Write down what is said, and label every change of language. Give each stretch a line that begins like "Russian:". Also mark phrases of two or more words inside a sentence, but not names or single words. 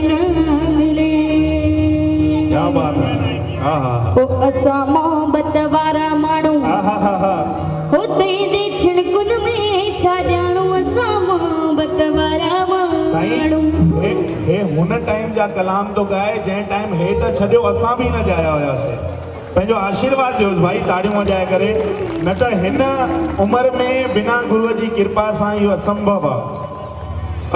Sindhi: मिले
Hindi: क्या बात है हाँ हाँ
Sindhi: ओ असा मोहब्बत वारा माण्हू हाँ हाँ हाँ हाँ हुते दे छिड़कुन में छा ॼाणू असा मोहब्बत वारा माण्हू हे हुन टाइम जा कलाम तो गाए जंहिं टाइम हे त छॾियो असां बि न ॻाया हुयासीं पंहिंजो आशीर्वाद ॾियोसि भाई ताड़ियूं वॼाए करे न त हिन उमिरि में बिना गुरूअ जी कृपा सां इहो असंभव आहे